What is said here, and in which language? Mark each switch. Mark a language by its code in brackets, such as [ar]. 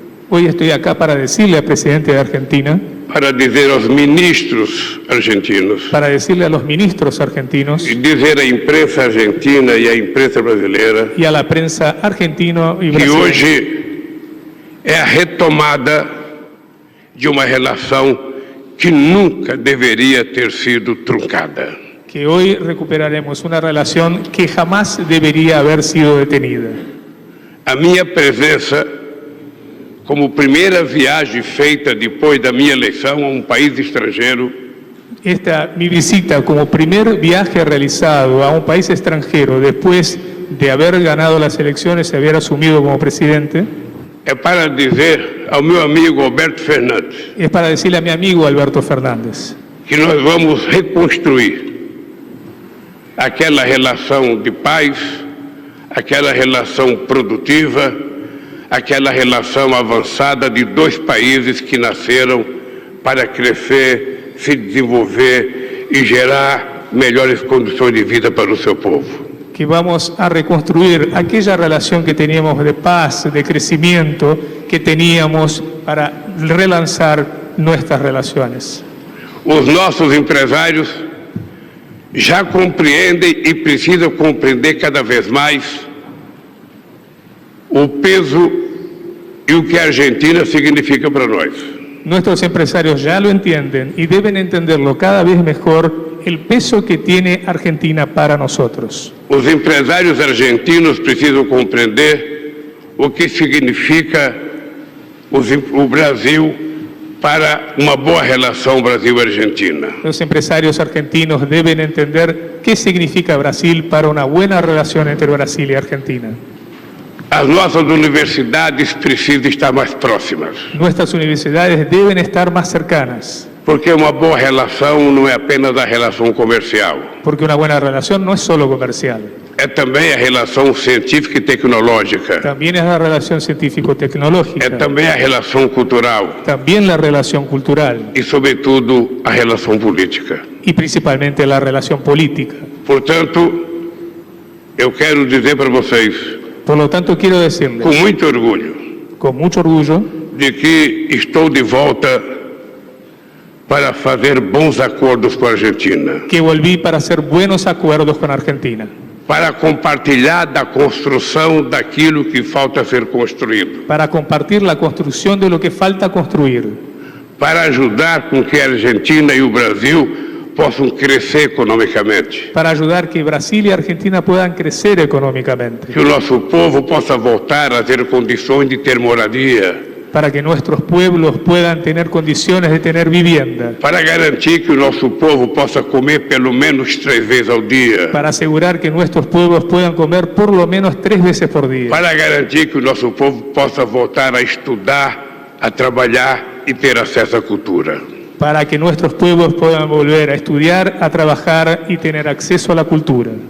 [es] Hoy estoy acá para decirle al presidente de Argentina, [pt] para dizer aos ministros argentinos, [es] para decirle a los ministros argentinos [pt] e dizer à imprensa argentina e à imprensa brasileira [es] y a la prensa argentino y que brasileña [pt] hoje é a retomada de uma relação que nunca deveria ter sido truncada. [es] que hoy recuperaremos una relación que jamás debería haber sido detenida. [pt] A minha presença como primeira viagem feita depois da minha eleição a um país estrangeiro [es] Mi visita como primer viaje realizado a un país extranjero después de haber ganado las elecciones y haber asumido como presidente, [pt] é para dizer ao meu amigo Alberto Fernandes [es] es para decirle a mi amigo Alberto Fernández [pt] que nós vamos reconstruir aquela relação de paz, aquela relação produtiva, aquela relação avançada de 2 países que nasceram para crescer, se desenvolver e gerar melhores condições de vida para o seu povo. [es] que vamos a reconstruir aquella relación que teníamos de paz, de crecimiento, que teníamos para relanzar nuestras relaciones. [pt] Os nossos empresários já compreendem e precisam compreender cada vez mais o peso e o que a Argentina significa para nós. [es] Nuestros empresarios ya lo entienden y deben entenderlo cada vez mejor el peso que tiene Argentina para nosotros. [pt] Os empresários argentinos precisam compreender o que significa o Brasil para uma boa relação Brasil-Argentina. [es] Los empresarios argentinos deben entender qué significa Brasil para una buena relación entre Brasil y Argentina. [pt] As nossas universidades precisam estar mais próximas, [es] Nuestras universidades deben estar más cercanas, [pt] porque uma boa relação não é apenas a relação comercial, [es] porque una buena relación no es solo comercial, [pt] é também a relação científica e tecnológica, [es] también es la relación é científico-tecnológica, [pt] também a relação cultural [es] también la relación cultural [pt] e, sobretudo, a relação política. [es] y principalmente la relación política. [pt] Portanto, eu quero dizer para vocês, [es] Por lo tanto, quiero decirles, [pt] com muito orgulho, [es] con mucho orgullo, [pt] de que estou de volta para fazer bons acordos com a Argentina, [es] que volví para hacer buenos acuerdos con Argentina, [pt] para compartilhar da construção daquilo que falta ser construído, [es] para compartir la construcción de lo que falta construir, [pt] para ajudar com que a Argentina e o Brasil possam crescer economicamente, [es] para ayudar que Brasil y Argentina puedan crecer económicamente, [pt] que o nosso povo possa voltar a ter condições de ter moradia, [es] para que nuestros pueblos puedan tener condiciones de tener vivienda, [pt] para garantir que o nosso povo possa comer pelo menos 3 vezes ao dia, [es] para asegurar que nuestros pueblos puedan comer por lo menos 3 veces por día, [pt] para garantir que o nosso povo possa voltar a estudar, a trabalhar e ter acesso à cultura. [es] para que nuestros pueblos puedan volver a estudiar, a trabajar y tener acceso a la cultura.